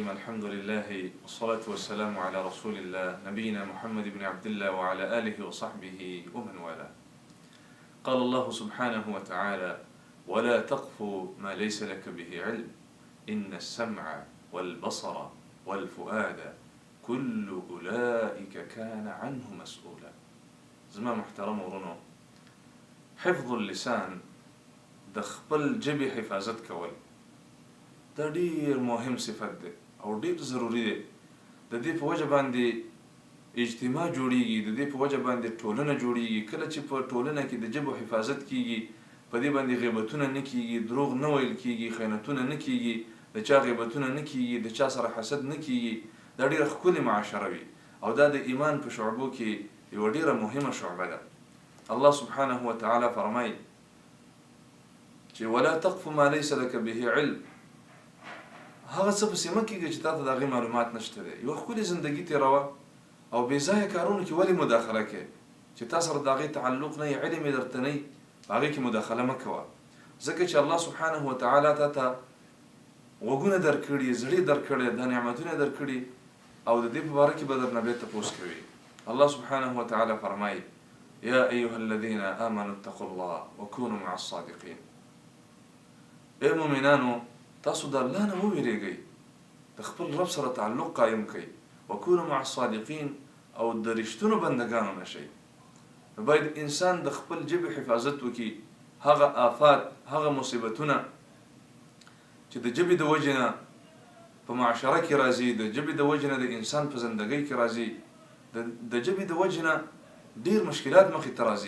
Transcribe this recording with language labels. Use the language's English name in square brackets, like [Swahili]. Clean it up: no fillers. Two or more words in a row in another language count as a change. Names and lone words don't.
[Arabic] الحمد لله والصلاة والسلام على رسول الله نبينا محمد بن عبد الله وعلى آله وصحبه ومن والاه. قال الله سبحانه وتعالى: ولا تقف ما ليس لك به علم إن السمع والبصر والفؤاد كل أولئك كان عنه مسؤولا. [Pashto] زما محترم ورنو، حفظ اللسان دخبل جبي حفاظت کول دا ډیر مهم صفت ده او ډیر ضروری ده. د دې په وجه باندې اجتماع جوړیږي، د دې په وجه باندې ټولنه جوړیږي. کله چې په ټولنه کې د ژبو حفاظت کیږي، په دې باندې غیبتونه نه کیږي، دروغ نه ویل کیږي، خیانتونه نه کیږي، د چا غیبتونه نه کیږي، د چا سره حسد نه کیږي. دا ډیره ښکلې معاشره وي او دا د ایمان په شعبو کې یوه ډیره مهمه شعبه ده. [Arabic] الله سبحانه وتعالى [Pashto] فرمایي چې [Arabic] ولا تقف ما ليس لك به علم. [Pashto] هغه څه پسې مه کېږه چې تا ته د هغې معلومات نشته دی. یوه ښکلې زندګي تېروه او بې ځایه کارونو کې ولې مداخله کوې چې تا سره د هغې تعلق نه وي، علم یې درته نه وي، په هغې کې مداخله مه کوه. ځکه چې [Arabic] الله سبحانه وتعالی [Pashto] تا ته غوږونه درکړي، زړې درکړی، دا نعمتونه درکړي او د دې په باره کې به درنه بیا تپوس کوي. [Arabic] الله سبحانه وتعالی [Pashto] فرمایي: [Arabic] یا ایها الذین آمنوا اتقوا الله وکونوا مع الصادقین. [Pashto] ای مؤمنانو، تاسو د الله نه وویرېږئ، د خپل رب سره تعلق قایم کړئ، [Arabic] وکونوا مع الصادقین [Pashto] او د رښتونو بندګانو نه شئ. باید انسان د خپل ژبې حفاظت وکړي. هغه آفات، هغه مصیبتونه چې د ژبې د وجې نه په معاشره کې راځي، د ژبې د وجې نه د انسان په زندګۍ کې راځي، د ژبې د وجې نه ډېر مشکلات مخې ته راځي.